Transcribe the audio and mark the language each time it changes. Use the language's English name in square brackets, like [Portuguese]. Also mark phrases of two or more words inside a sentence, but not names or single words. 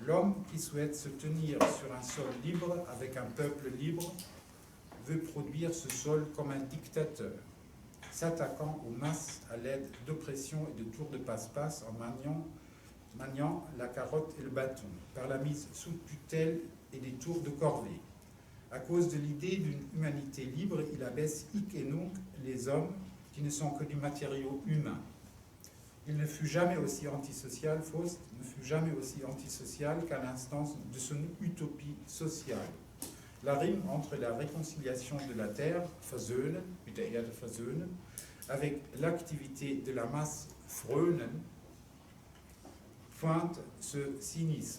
[French] L'homme qui souhaite se tenir sur un sol libre avec un peuple libre veut produire ce sol comme un dictateur, s'attaquant aux masses à l'aide d'oppression et de tours de passe-passe en maniant la carotte et le bâton, par la mise sous tutelle et des tours de corvée. À cause de l'idée d'une humanité libre, il abaisse [Latin] hic et nunc [French] les hommes qui ne sont que du matériau humain. Il ne fut jamais aussi antisocial, Faust ne fut jamais aussi antisocial qu'à l'instance de son utopie sociale. La rime entre la réconciliation de la terre, [German] versöhnen, mit der Erde versöhnen, [French] avec l'activité de la masse, frönen, pointe ce cynisme.